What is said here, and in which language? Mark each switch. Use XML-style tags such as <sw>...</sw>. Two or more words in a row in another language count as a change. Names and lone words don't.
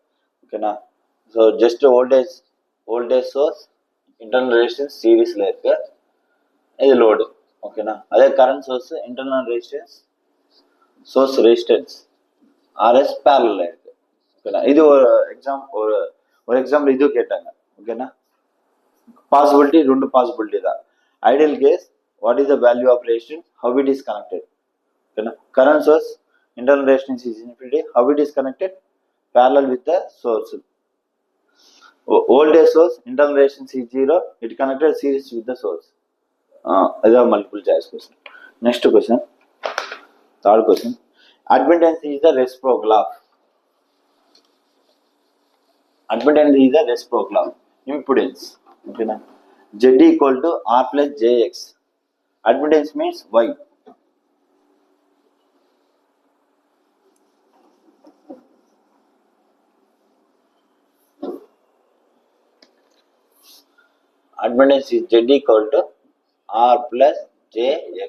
<ta>ஓகேண்ணா,</ta> <en>so just voltage source internal resistance</en> <ta>சீரீஸில் இருக்கு, இது லோடு. ஓகேண்ணா, அதே</ta> <en>current source internal resistance source resistance RS</en> <ta>பேரலில் இருக்கு. ஓகேண்ணா, இது ஒரு எக்ஸாம்பிள் இது கேட்டாங்க. ஓகேண்ணா, பாசிபிலிட்டி ரெண்டு பாசிபிலிட்டி தான்.</ta> <en>ideal case, what is the value of resistance, how it is connected. ஓகேண்ணா, current source internal resistance is infinity, how it is connected? Parallel with the source. Voltage source internal resistance is 0, it connected series with the source. These are multiple choice question. Next question, third question, admittance is the reciprocal of. Admittance is the reciprocal of impedance. Okay na, Z equal to R plus JX. Admittance means Y. Admittance is Z equal to R plus JX.</en>